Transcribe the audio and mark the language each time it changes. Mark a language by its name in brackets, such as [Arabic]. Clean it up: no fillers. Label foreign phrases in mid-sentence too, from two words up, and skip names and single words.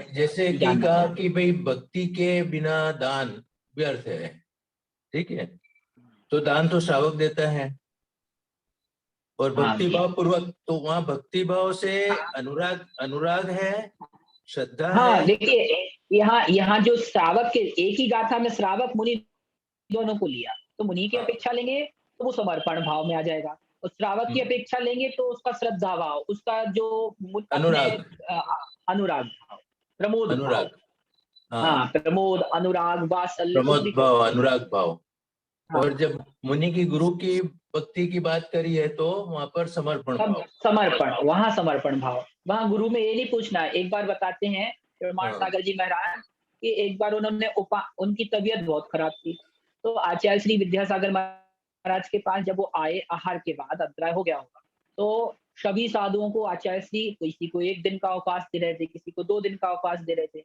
[Hindi] जैसे कि कहा कि भाई भक्ति के बिना दान व्यर्थ है, ठीक है, तो दान तो श्रावक देता है, और भक्ति भाव पूर्वक, तो वहाँ भक्ति भाव से अनुराग है, श्रद्धा है। देखिए यहाँ जो श्रावक के एक ही गाथा में श्रावक मुनि दोनों को लिया, तो मुनि की अपेक्षा लेंगे तो वो समर्पण भाव में आ जाएगा, और श्रावक की अपेक्षा लेंगे तो उसका श्रद्धा भाव, उसका जो अनुराग भाव, प्रमोद भाव, प्रमोद, अनुराग, वात्सल्य, प्रमोद भाव, अनुराग भाव। और जब मुनि की गुरु की भक्ति की बात करी है तो वहां पर समर्पण भाव, वहां समर्पण भाव। वहां गुरु में ये नहीं पूछना है। एक बार बताते हैं प्रमाण सागर जी महाराज, कि एक बार उन्होंने उनकी तबीयत बहुत खराब थी, तो आचार्य श्री विद्यासागर महाराज के पास जब वो आए आहार के बाद, अंतराय हो गया होगा, तो सभी साधुओं को आचार्य श्री किसी को 1 दिन का अवकाश दे रहे थे, किसी को 2 दिन का अवकाश दे रहे थे।